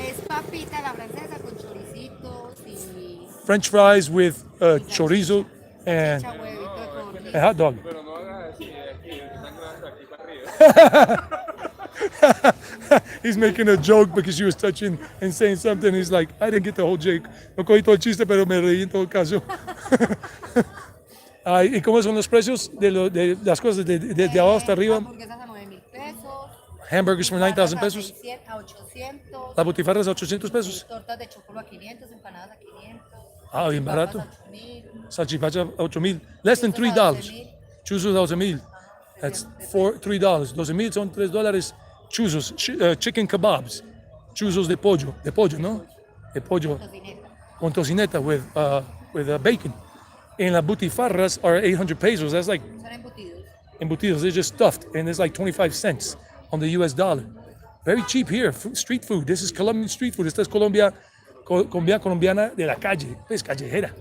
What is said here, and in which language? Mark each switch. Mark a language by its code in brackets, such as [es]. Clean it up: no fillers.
[es] Es papita a la francesa con choricitos y [en] French fries with chorizo and [es] salchicha, huevito de codorniz. [en] a hot dog. [es] Pero no hagas así, aquí, están grabando aquí para arriba. [en] He's making a joke because she was touching and saying something. He's like, I didn't get the whole joke. [es] No cogí todo el chiste, pero me reí en todo caso. Ay, ¿y cómo son los precios de las cosas de abajo hasta arriba? Hamburguesas a 9,000 pesos. [en] Hamburgers for 9,000 pesos. [es] A 800. Las butifarras a 800 pesos. Tortas de chocolate a 500, empanadas a 500. Ah, bien barato. Papas a 8,000. Salchipacha a 8,000. [en] Less than $3. [es] Chuzos a 12,000. [en] That's $3. [es] 12,000 son $3. [en] Chuzos, chicken kebabs. [es] Chuzos de pollo, ¿no? De pollo. Tocineta. Con tocineta [en] with bacon. And las butifarras are 800 pesos. That's like [es] Son embutidos. embutidos. [en] They're just stuffed, and it's like 25 cents on the US dollar. Very cheap here. Street food. This is Colombian street food. [es] Esta es Colombia, colombiana de la calle, pues callejera.